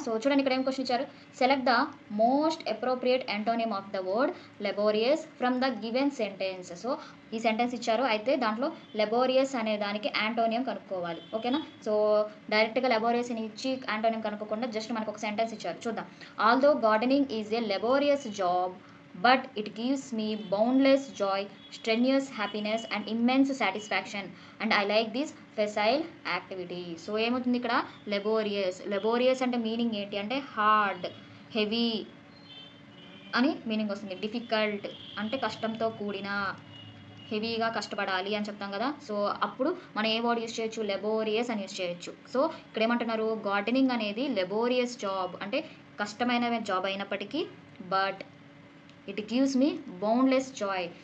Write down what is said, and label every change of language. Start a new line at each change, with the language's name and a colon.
Telugu: So చూడండి ఇక్కడ ఏం క్వశ్చన్ ఇచ్చారు.
English: Select the most appropriate antonym of the word laborious from the given sentence.
Telugu: So ఈ సెంటెన్స్ ఇచ్చారు. అయితే దాంట్లో లెబోరియస్ అనే దానికి యాంటోనియం కనుక్కోవాలి. ఓకేనా? సో డైరెక్ట్గా లెబోరియస్ అని ఇచ్చి యాంటోనియం కనుక్కోకుండా జస్ట్ మనకు ఒక సెంటెన్స్ ఇచ్చారు. చూద్దాం.
English: Although gardening is a laborious job but it gives me boundless joy, strenuous happiness and immense satisfaction and I like this facile activity.
Telugu: So ఏమవుతుంది ఇక్కడ? లెబోరియస్ అంటే మీనింగ్ ఏంటి అంటే హార్డ్, హెవీ అని మీనింగ్ వస్తుంది. డిఫికల్ట్ అంటే కష్టంతో కూడిన, హెవీగా కష్టపడాలి అని చెప్తాం కదా. సో అప్పుడు మనం ఏ వర్డ్ యూస్ చేయొచ్చు? లెబోరియస్ అని యూస్ చేయొచ్చు. సో ఇక్కడ ఏమంటున్నారు? గార్డెనింగ్ అనేది లెబోరియస్ జాబ్ అంటే కష్టమైన జాబ్ అయినప్పటికీ
English: But it gives me boundless joy.